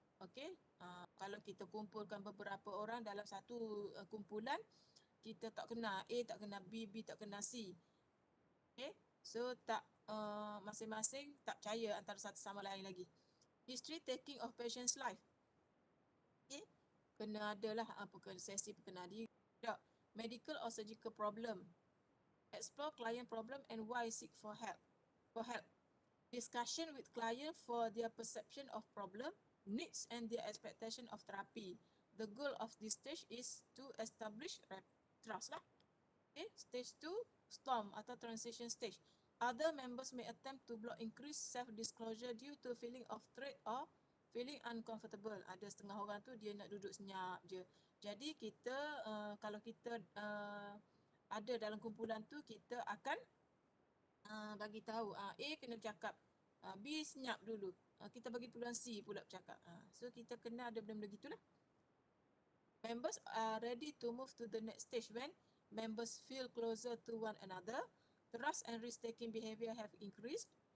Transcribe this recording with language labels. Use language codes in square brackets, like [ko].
[ms] Okay, kalau kita kumpulkan beberapa orang dalam satu kumpulan, kita tak kenal A, tak kenal B, B tak kenal C. Okay, so tak masing-masing tak percaya antara satu sama lain lagi. [en] History taking of patient's life. [ms] Okay, kena adalah sesi perkenal diri. [en] Medical or surgical problem. Explore client problem and why seek for help. Discussion with client for their perception of problem, needs and their expectation of therapy. The goal of this stage is to establish trust lah. Okay, stage 2, storm atau transition stage. Other members may attempt to block increased self-disclosure due to feeling of threat or feeling uncomfortable. [ms] Ada setengah orang tu dia nak duduk senyap je. Jadi kita kalau kita ada dalam kumpulan tu, kita akan bagi tahu A kena bercakap, B senyap dulu. Kita bagi peluang C pula bercakap. So kita kena ada benda-benda gitulah. [en] Members are ready to move to the next stage when members feel closer to one another. Trust and risk-taking behavior have increased.